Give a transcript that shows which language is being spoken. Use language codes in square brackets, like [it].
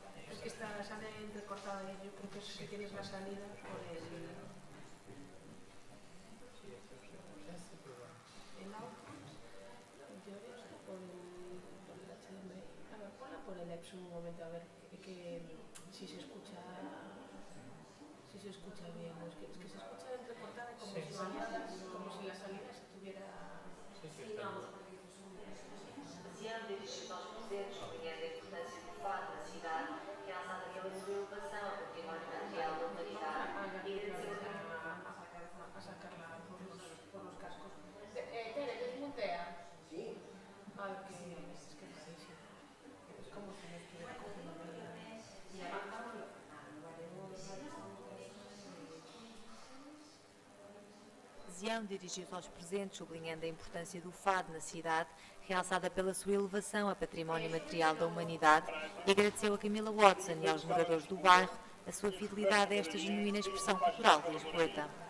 [es] Es que sale entrecortada y yo creo que es que tienes la salida por el audio, en teoría está por el HDMI. A ver, ponla por el Epson un momento a ver que si se escucha bien, es que se escucha entrecortada como si la salida estuviera. [pt] Ziano dirigido aos presentes, sublinhando a importância do fado na cidade, realçada pela sua elevação ao património material da humanidade e agradeceu [es] a sacarla por los cascos. Tere, desmontea. Sí. Ay, que es que sí. Es como si no estuviera cogiendo media. [pt] Zião dirigiu-se aos presentes, sublinhando a importância do fado na cidade, realçada pela sua elevação a património material da humanidade, e agradeceu a Camila Watson e aos moradores do bairro a sua fidelidade a esta genuína expressão cultural deste poeta.